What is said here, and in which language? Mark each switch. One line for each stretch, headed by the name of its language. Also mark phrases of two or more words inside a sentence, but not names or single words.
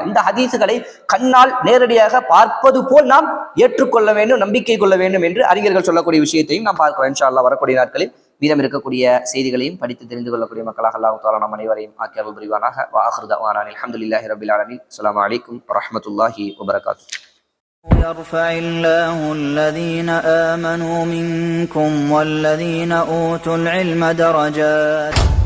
Tamil: இந்த ஹதீஸுகளை கண்ணால் நேரடியாக பார்ப்பது போல் நாம் ஏற்றுக்கொள்ள வேண்டும், நம்பிக்கை கொள்ள வேண்டும் என்று அறிஞர்கள் சொல்லக்கூடிய விஷயத்தையும் நாம் பார்க்கிறோம்.
Arabic: إن شاء الله
Tamil: வரக்கூடிய நாட்களில் மீதம் இருக்கக்கூடிய செய்திகளையும் படித்து தெரிந்து கொள்ளக்கூடிய மக்களாக
Arabic: الله تعالى
Tamil: நம் அனைவரையும் ஆக்கி அருள் புரிவானாக.
Arabic: وآخر دعوانا الحمد لله رب العالمين. السلام عليكم ورحمة الله وبركاته. يرفع الله الذين آمنوا منكم والذين أوتوا العلم درجات